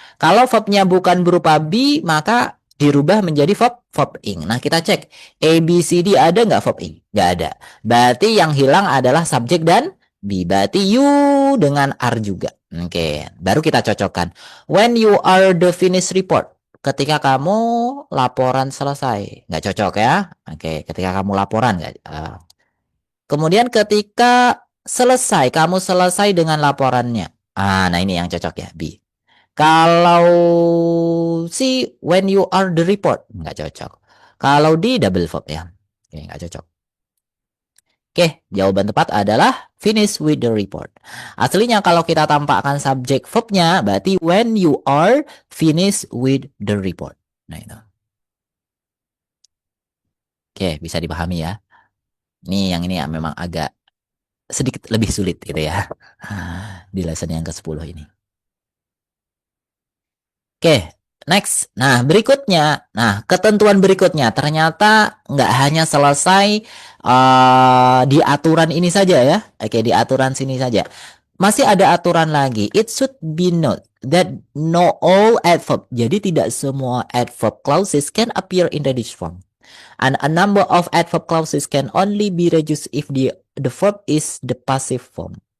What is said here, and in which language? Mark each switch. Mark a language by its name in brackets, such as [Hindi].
[Indonesian] Kalau verbnya bukan berupa be, maka dirubah menjadi verb ing. Nah, kita cek A, B, C, D ada nggak verb ing? Nggak ada. Berarti yang hilang adalah subjek dan be. Berarti you dengan are juga. Oke, baru kita cocokkan. [English] When you are the finished report. [Indonesian] Ketika kamu laporan selesai. Nggak cocok ya? Oke, ketika kamu laporan nggak? Kemudian ketika selesai, kamu selesai dengan laporannya. Nah ini yang cocok ya, B. Kalau C, [English] when you are the report, [Indonesian] nggak cocok. Kalau D, double verb ya. Oke, nggak cocok. Oke, jawaban tepat adalah [English] finish with the report. [Indonesian] Aslinya kalau kita tampakkan subjek verbnya, berarti [English] when you are finished with the report. [Indonesian] Nah itu. Oke, bisa dipahami ya. Ini yang ini ya memang agak sedikit lebih sulit gitu ya. Di lesson yang ke-10 ini. Oke, next. Nah, berikutnya. Nah, ketentuan berikutnya. Ternyata nggak hanya selesai di aturan ini saja ya. Oke, di aturan sini saja. Masih ada aturan lagi. [English] It should be noted that no all adverb. [Indonesian] Jadi tidak semua [English] adverb clauses can appear in the this form. And a number of adverb clauses can only be reduced if the verb is the passive form.